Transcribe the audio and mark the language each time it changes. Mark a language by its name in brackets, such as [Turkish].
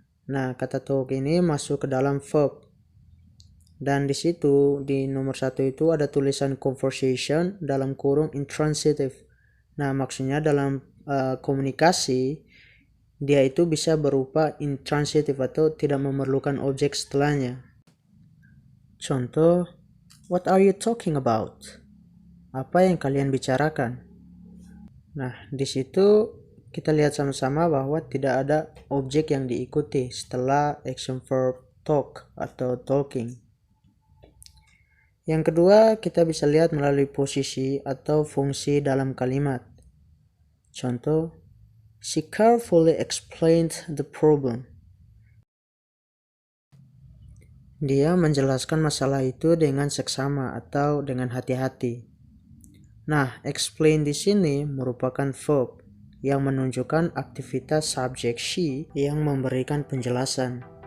[Indonesian] Nah, kata talk ini masuk ke dalam verb. Dan di situ di nomor 1 itu ada tulisan conversation dalam kurung intransitive. Nah, maksudnya dalam komunikasi dia itu bisa berupa intransitive atau tidak memerlukan objek setelahnya. [English] Contoh, what are you talking about? [Indonesian] Apa yang kalian bicarakan? Nah, di situ kita lihat sama-sama bahwa tidak ada objek yang diikuti setelah action verb talk atau talking. Yang kedua, kita bisa lihat melalui posisi atau fungsi dalam kalimat. [English] Contoh, she carefully explained the problem. [Indonesian] Dia menjelaskan masalah itu dengan seksama atau dengan hati-hati. Nah, explain di sini merupakan verb yang menunjukkan aktivitas subjek she yang memberikan penjelasan.